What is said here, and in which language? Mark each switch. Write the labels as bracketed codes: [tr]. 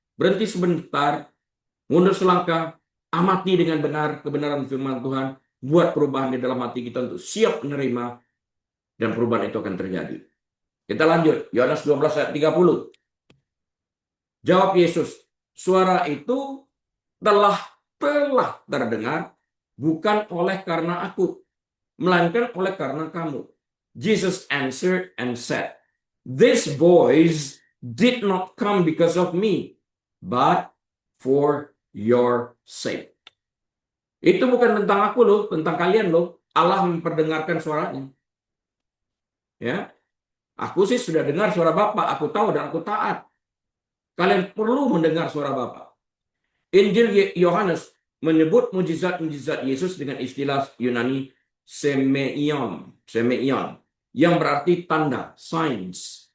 [id] berhenti sebentar, mundur selangkah, amati dengan benar kebenaran firman Tuhan, buat perubahan di dalam hati kita untuk siap menerima, dan perubahan itu akan terjadi. Kita lanjut, Yohanes 12 ayat 30. Jawab Yesus, suara itu telah terdengar bukan oleh karena aku, melainkan oleh karena kamu. [en] Jesus answered and said, this voice did not come because of me, but for your sake. [id] Itu bukan tentang aku loh, tentang kalian loh. Allah memperdengarkan suaranya. Ya, aku sih sudah dengar suara Bapa, aku tahu dan aku taat. Kalian perlu mendengar suara Bapa. Injil Yohanes menyebut mujizat-mujizat Yesus dengan istilah Yunani semeion, yang berarti tanda, signs.